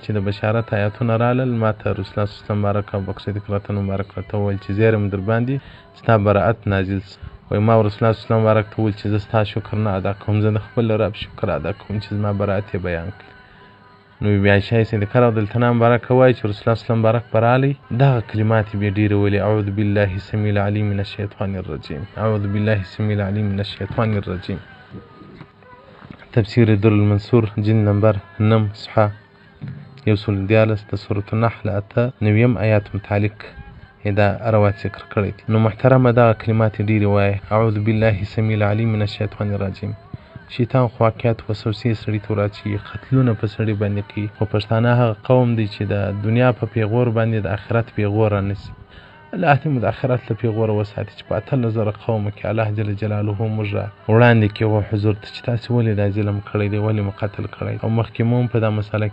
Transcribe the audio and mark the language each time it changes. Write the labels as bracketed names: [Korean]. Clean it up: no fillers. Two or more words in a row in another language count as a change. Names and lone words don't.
[Pashto] چې د بشارت آیاتونه رالل ما ته رسول الله [Arabic] صلی الله علیه وسلم [Pashto] مبارک ابوبکر صدیق راته مبارک راته وویل چې زیری مې در باندې ستا براعت نازل وایي ما رسول الله [Arabic] صلی الله علیه وسلم [Pashto] مبارک ته وویل چې زه ستا شکر نه ادا کوم زه د خپل رب شکر ادا کوم چې زما براعت یې بیان کړي نو بیا عایشه صدیقه [Arabic] رضیالله عنها [Pashto] مبارکه وایي چې رسول الله [Arabic] صلی الله علیه وسلم [Pashto] مبارک به راغلی دغه کلمات یې بیا ډېرې ویلې [Arabic] اعوذ بالله السمیع العلیم من الشیطان الرجیم اعوذ بالله السمیع العلیم من الشیطان الرجیم [Pashto] تفسیر در المنصور جلد نمبر 9 صفحه 114 د سورة النحل 8 آیات متعلق دا روایت ذکر کړی دي نو محترمه دغه کلمات ډېرې وایي [Arabic] اعوذ بالله السمیع العلیم من الشیطان الرجیم [Pashto] شیطان خو واقعیت وسوسې سړي ته وراچوي قتلونه په سړي باندې کوي خو پښتانه هغه قوم دی چې د دنیا په پیغور باندې د آخرت پیغور رانیسي الله دې مو د آخرت له پیغوره وساتي چې په 18,000 قومو کې الله [Arabic] جل جلاله [Pashto] موږ وړاندې کې و حضور ته چې تاسې ولې دا ظلم کړی دی ولې مو قتل کړی او مخکې مو هم په دا مسله